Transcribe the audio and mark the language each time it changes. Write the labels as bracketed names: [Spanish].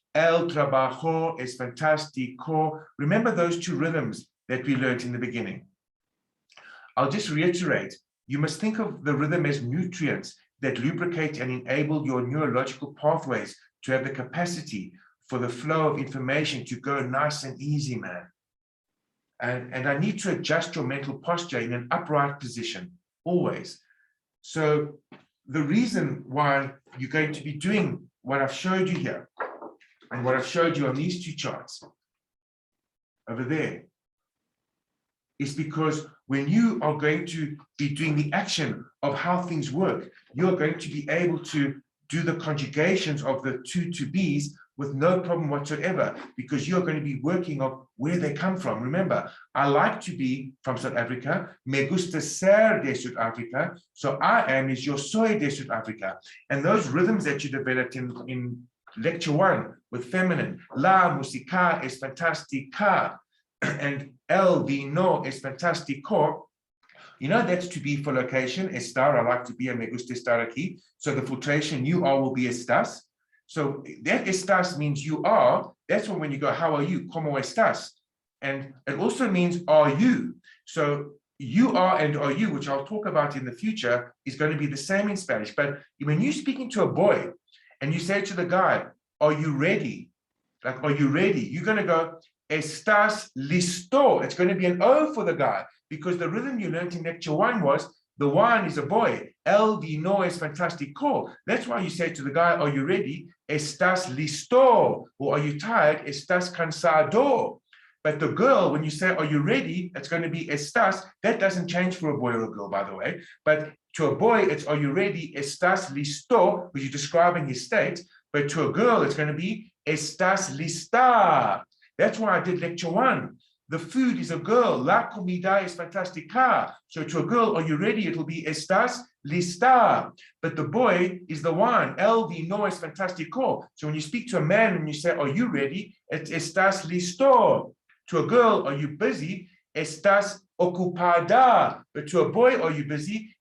[Spanish] El trabajo es fantástico. [English] Remember those two rhythms that we learned in the beginning. I'll just reiterate, you must think of the rhythm as nutrients that lubricate and enable your neurological pathways to have the capacity for the flow of information to go nice and easy, man. And I need to adjust your mental posture in an upright position, always. So the reason why you're going to be doing what I've showed you here and what I've showed you on these two charts over there is because when you are going to be doing the action of how things work, you're going to be able to do the conjugations of the two to be's with no problem whatsoever, because you're going to be working on where they come from. Remember, I like to be from South Africa. [Spanish] Me gusta ser de Sudafrica. [English] So I am is [Spanish] yo soy de Sudafrica. [English] And those rhythms that you developed in lecture 1 with feminine, [Spanish] la música es fantástica, [English] and [Spanish] el vino es fantástico. [English] You know, that's to be for location. [Spanish] Estar, [English] I like to be, and [Spanish] me gusta estar aquí. [English] So the filtration, you are, will be estás. So that estás means you are. That's when you go, how are you? [Spanish] ¿Cómo estás? [English] And it also means are you. So you are and are you, which I'll talk about in the future, is going to be the same in Spanish. But when you're speaking to a boy and you say to the guy, are you ready? Like, are you ready? You're going to go, [Spanish] estás listo. [English] It's going to be an O for the guy, because the rhythm you learned in lecture 1 was the one is a boy. [Spanish] El vino es fantástico. [English] That's why you say to the guy, are you ready? [Spanish] Estás listo. [English] Or are you tired? [Spanish] Estás cansado. [English] But the girl, when you say, are you ready? It's going to be estás. That doesn't change for a boy or a girl, by the way. But to a boy, it's, are you ready? [Spanish] Estás listo, [English] which you're describing his state. But to a girl, it's going to be [Spanish] estás lista. [English] That's why I did lecture 1. The food is a girl. [Spanish] La comida es fantástica. [English] So to a girl, are you ready? It'll be [Spanish] estás lista. [English] But the boy is the one. [Spanish] El vino es fantástico. [English] So when you speak to a man and you say, are you ready? It's [Spanish] estás listo. [English] To a girl, are you busy? [Spanish] Estás ocupada. [English] But to a boy, are you busy?